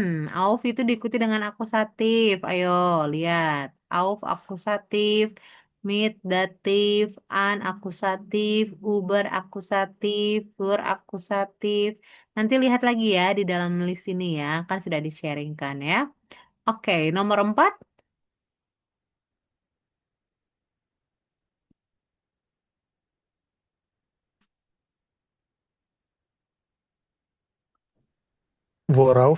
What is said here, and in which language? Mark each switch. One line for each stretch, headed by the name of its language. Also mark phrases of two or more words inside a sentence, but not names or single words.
Indonesian: Auf itu diikuti dengan akusatif. Ayo, lihat. Auf akusatif, mit datif, an akusatif, Uber akusatif, für akusatif. Nanti lihat lagi ya di dalam list ini ya. Kan sudah di-sharingkan ya. Oke, nomor 4. Worauf?